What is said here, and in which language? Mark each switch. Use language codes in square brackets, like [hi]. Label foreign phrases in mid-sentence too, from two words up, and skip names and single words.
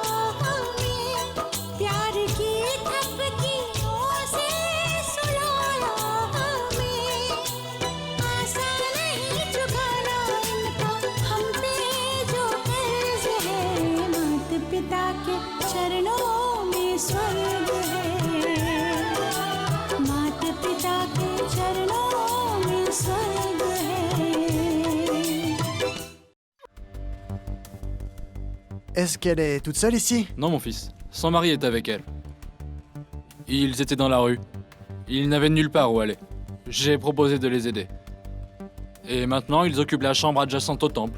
[hi] हमें प्यार की थपकियों से सुलाया हमें आसान नहीं चुकाना इनका हम पे जो कर्ज है माता पिता के चरणों में स्वर्ग है माता पिता के चरणों में स्वर्ग है। [fr] Est-ce qu'elle est toute seule ici? Non, mon fils. Son mari est avec elle. Ils étaient dans la rue. Ils n'avaient nulle part où aller. J'ai proposé de les aider. Et maintenant, ils occupent la chambre adjacente au temple.